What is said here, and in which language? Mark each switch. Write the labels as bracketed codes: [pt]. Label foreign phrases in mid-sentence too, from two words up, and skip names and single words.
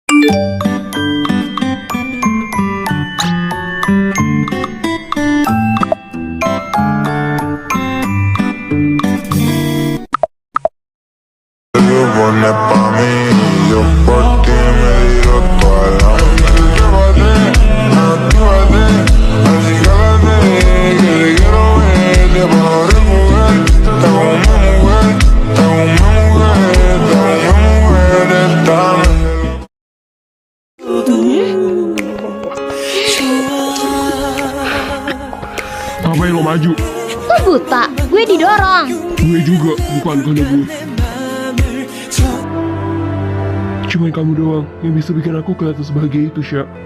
[es] Pones pa' mí, yo por ti me digo toda la noche. Actívate, así cálate, que te quiero ver, te puedo recoger. Te hago una mujer, te hago una mujer, te hago una mujer, esta [id] Ngapain lo maju? Lu buta, gue didorong. Gue juga, bukan karena gue. Cuman kamu doang yang bisa bikin aku kelihatan sebagai itu, Sya.